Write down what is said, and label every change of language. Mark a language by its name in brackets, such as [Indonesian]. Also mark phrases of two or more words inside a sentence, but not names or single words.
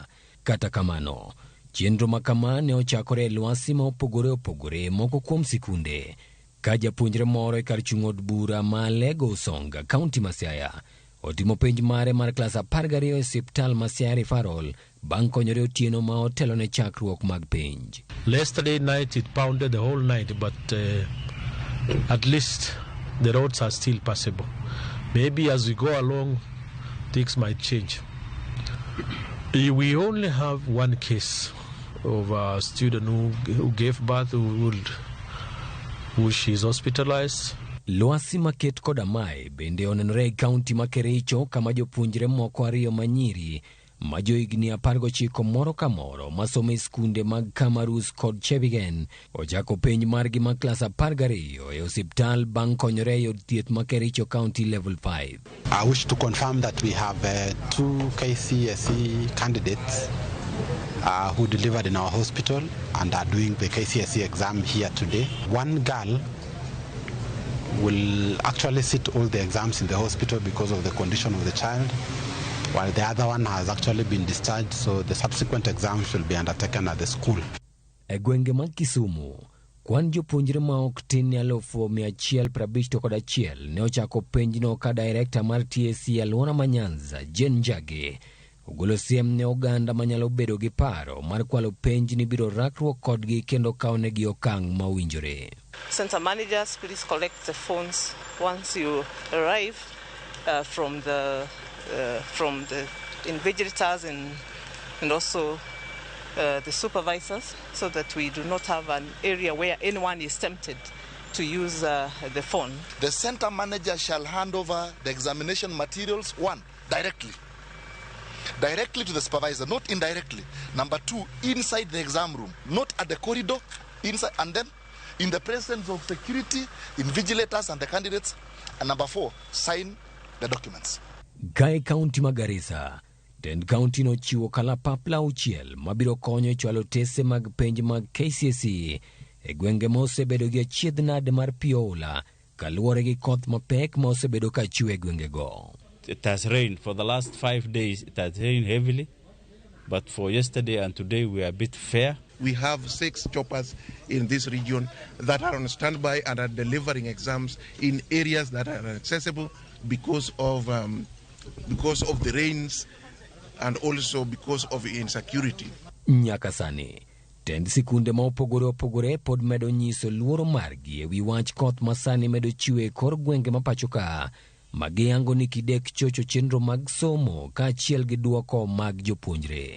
[Luo (Kenya and Tanzania)] Kata kamano, chenro ma kama ne ochakore e lwasi ma opogore moko kuom sikunde. Ka japuonjre moro e kar chung' od bura ma Lego Usonga, County ma Siaya, otimo penj mare mar klas 12 e osiptal ma Siaya Referral bang' konyore otieno ma motelone chakruok mag penj. [English] Yesterday night it pounded the whole night, but at least the roads are still passable. Maybe as we go along, things might change. We only have one case of a student who gave birth, who she's hospitalized. Lwasi maket koda mae bende onenore e County ma Kericho kama jopuonjre moko ariyo manyiri ma johigni 19 moro ka moro masomo e skunde mag Kamarus kod Chebigen ochako penj margi ma klas 12 e osiptal bang' konyore e od thieth ma Kericho County Level 5. I wish to confirm that we have 2 KCSE candidates who delivered in our hospital and are doing the KCSE exam here today. One girl will actually sit all the exams in the hospital because of the condition of the child, while the other one has actually been discharged, so the subsequent exams will be undertaken at the school. E gwenge mag Kisumu, kwan jopuonjre ma ok tin 151 ne ochako penjno ka director mar TSC Alwora ma Nyanza, Jen Njage, ogolo siem ne oganda manyalo bedo gi paro mar kwalo penj ni biro rakruok kodgi kendo kawnegi okang' ma owinjore. Center managers, please collect the phones once you arrive from the invigilators and also the supervisors, so that we do not have an area where anyone is tempted to use the phone. The center manager shall hand over the examination materials, directly to the supervisor, not indirectly. Number 2, inside the exam room, not at the corridor, inside, and then in the presence of security, invigilators and the candidates. And number 4, sign the documents. [Luo (Kenya and Tanzania)] Kae County ma Garissa, Tend County no chiwo kalapapla uchiel mabiro konyo chwalo tese mag penj mag KCSE e gwenge ma osebedo gi achiedhnade mar piola kaluwore gi koth mapek ma osebedo ka chwe gwenge go. [English] It has rained for the last 5 days. It has rained heavily, but for yesterday and today we are a bit fair. We have 6 choppers in this region that are on standby and are delivering exams in areas that are inaccessible because of the rains and also because of insecurity. [Luo (Kenya and Tanzania)] Nyakasani, tend sikunde ma opogore pod medo nyiso luoro margi e wi wach koth masani medo chwe kor gwenge ma pachoka, magiyango ni kidek chocho chenro mag somo ka achiel gi duoko mag jopuonjre.